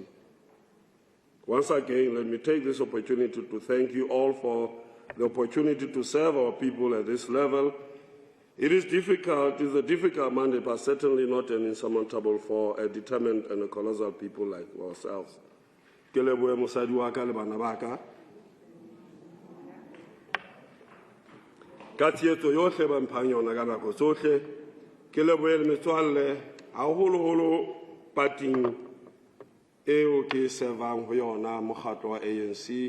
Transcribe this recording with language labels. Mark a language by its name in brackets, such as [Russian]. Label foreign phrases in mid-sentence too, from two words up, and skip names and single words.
[English] Once again, let me take this opportunity to thank you all for the opportunity to serve our people at this level. It is difficult, it is a difficult mandate, but certainly not an insurmountable for a determined and a colossal people like ourselves. [Southern Sotho] Ke lebohe mosadi wa ka le bana ba ka. Ka tsietso yohle ba mphang yona ka nako tsohle, ke lebohe le metswalle haholoholo pating eo ke servang ho yona mokgatlo wa ANC.